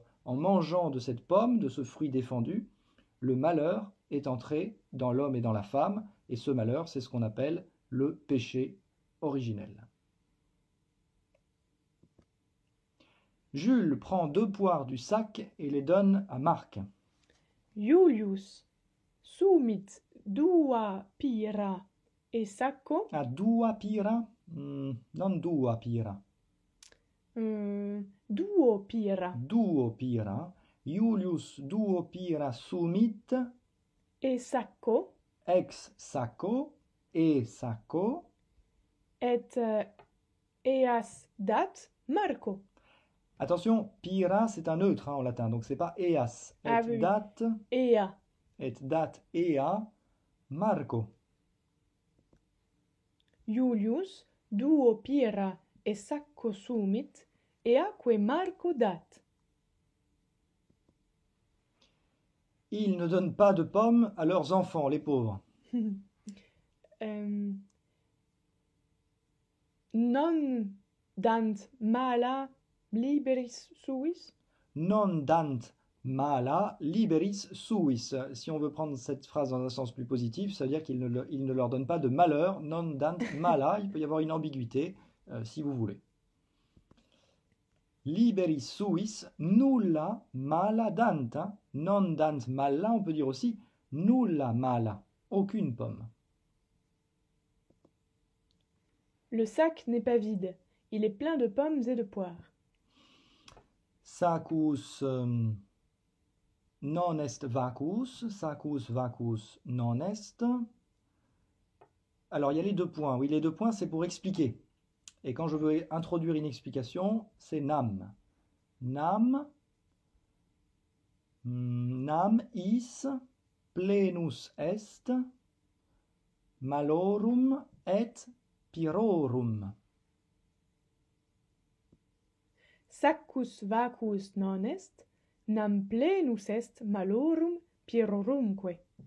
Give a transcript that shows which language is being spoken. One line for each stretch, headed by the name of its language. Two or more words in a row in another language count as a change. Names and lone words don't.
French: En mangeant de cette pomme, de ce fruit défendu, le malheur est entré dans l'homme et dans la femme, et ce malheur, c'est ce qu'on appelle le péché originel. Jules prend 2 poires du sac et les donne à Marc.
Latin: Julius sumit dua pira e sacco A dua pira? Non dua pira. duo pira Duo pira. Julius duo pira sumit e sacco ex sacco e sacco. et eas dat Marco.
French: Attention, pira c'est un neutre en latin, donc c'est pas eas. Ah oui.
Latin: Ea. Et dat ea Marco. Julius duo pira e sacco sumit eaque Marco dat.
French: Ils ne donnent pas de pommes à leurs enfants, les pauvres.
Latin: Non dant mala liberis suis. Non dant mala liberis suis.
French: Si on veut prendre cette phrase dans un sens plus positif, ça veut dire qu'ils ne leur donnent pas de malheur.
Latin: Non dant mala,
French: il peut y avoir une ambiguïté, si vous voulez.
Latin: Liberis suis nulla mala dant. Non dant mala,
French: on peut dire aussi
Latin: nulla mala,
French: aucune pomme. Le sac n'est pas vide, il est plein de pommes et de poires.
Latin: Saccus non est vacuus, saccus vacuus non est.
French: Alors il y a les 2 points. Oui, les 2 points, c'est pour expliquer. Et quand je veux introduire une explication, c'est nam.
Latin: Nam is plenus est malorum et pirorum. Saccus vacuus non est, nam plenus est malorum pirorumque.